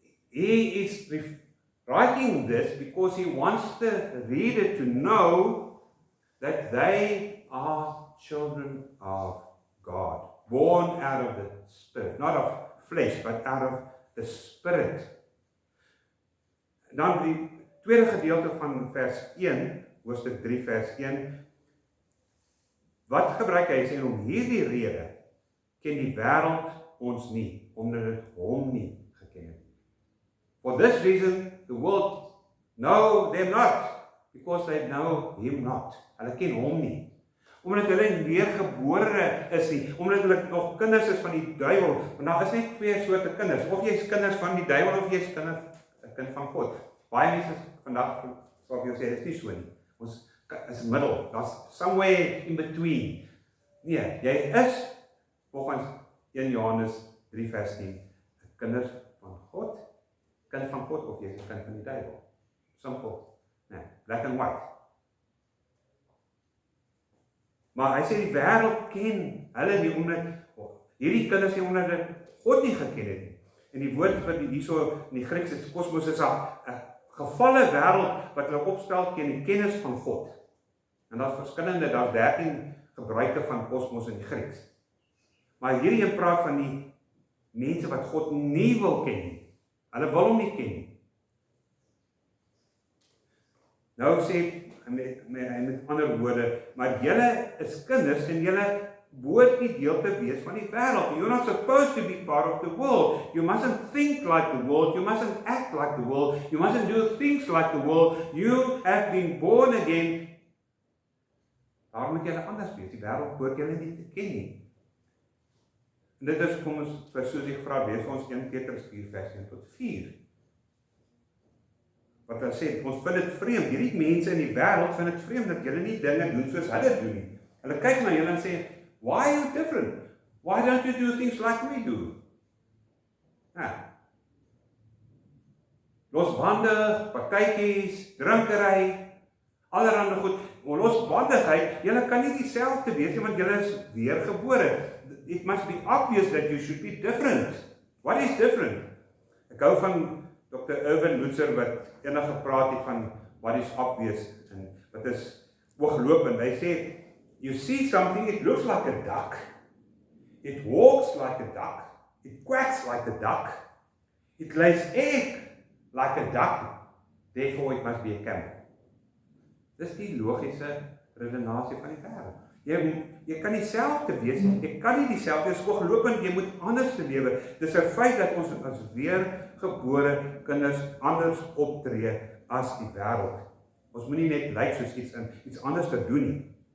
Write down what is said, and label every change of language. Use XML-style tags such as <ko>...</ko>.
<en>He is writing this because he wants the reader to know that they are children of God, born out of the Spirit, not of flesh, but out of the Spirit.</en> <af>Dan die tweede gedeelte van vers 1, hoofstuk 3 vers 1, wat gebruik hy? Hy sê, om hierdie rede ken die wêreld ons nie, omdat dit hom nie geken het.</af> <en>For this reason, the world know them not, because they know him not.</en> <af>Hulle ken hom nie. Omdat hulle weergebore is nie, omdat hulle nog kinders is van die duiwel, want daar is net 2 soorte kinders, of jy is kinders van die duiwel, of jy is 'n kind van God. Baie mense vandag sal vir jou sê, dit is nie so nie. Ons is middel, daar's</af> <en>somewhere in between.</en> <af>Nee, jy is, volgens 1 Johannes 3 vers 10, kinders van God, kind van God, of jy is 'n kind van die duiwel. Simpel. Nee,</af> <en>black and white.</en> <af>Maar hy sê die wêreld ken hulle nie omdat hierdie kinders nie omdat hulle God nie geken het nie. En die woord wat hierso in die Grieks is kosmos is 'n gevalle wêreld wat hulle opstel teen die kennis van God. En daar's verskillende, daar's 13 gebruike van kosmos in die Grieks. Maar hierdie een praat van die mense wat God nie wil ken nie. Hulle wil hom nie ken nie. Nou sê met ander woorde, maar julle is kinders en julle behoort nie deel te wees van die wêreld.</af> <en>You're not supposed to be part of the world. You mustn't think like the world. You mustn't act like the world. You mustn't do things like the world. You have been born again.</en> <af>Daar moet julle anders wees. Die wêreld behoort julle nie te ken nie. En dit is kom ons vir soos ek vra, lees ons 1 Petrus 4 vers 1 tot 4. Wat hy sê, ons vind dit vreemd, hierdie mense in die wêreld vind dit vreemd dat julle nie dinge doen soos hulle doen nie. Hulle kyk na julle en sê,</af> <en>why are you different? Why don't you do things like we do?</en> <af>Losbandig, partytjies, drinkery, allerhande goed. Maar losbandigheid, julle kan nie dieselfde wees nie, want julle is weergebore.</af> <en>It must be obvious that you should be different. What is different?</en> <af>Ek hou van Dr. Irwin Lutzer wat enige praat het van</af> <en>what is obvious</en> <af>en wat is ooglopend. Hy sê,</af> <en>you see something, it looks like a duck. It walks like a duck. It quacks like a duck. It lays egg like a duck. Therefore it must be a camel.</en> <af>Dis die logiese redenasie van die wêreld. Jy kan nie dieselfde wees, jy kan nie dieselfde wees, ooglopend, jy moet anders lewe. Dis 'n feit dat ons as weergebore kinders anders optree as die wêreld. Ons moenie net lyk soos iets anders te doen nie.</af>